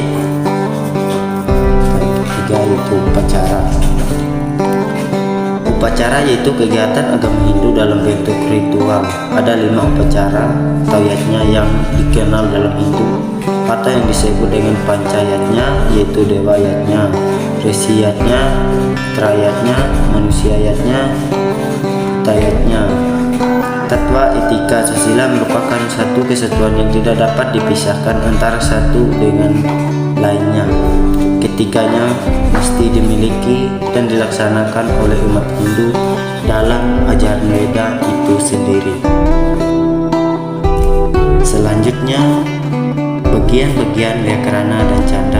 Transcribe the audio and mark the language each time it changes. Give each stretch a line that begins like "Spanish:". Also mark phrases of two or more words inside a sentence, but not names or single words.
Indonesian: Ketiga yaitu upacara. Upacara yaitu kegiatan agama Hindu dalam bentuk ritual. Ada 5 upacara atau yatnya yang dikenal dalam Hindu atau yang disebut dengan pancayatnya, yaitu dewa yatnya, resi yatnya, trayatnya, manusia yatnya, tayatnya. Tatwa etika susila merupakan satu kesatuan yang tidak dapat dipisahkan antara satu dengan lainnya. Ketiganya mesti dimiliki dan dilaksanakan oleh umat Hindu dalam ajaran Weda itu sendiri. Selanjutnya, bagian-bagian Vyakarana dan Canda.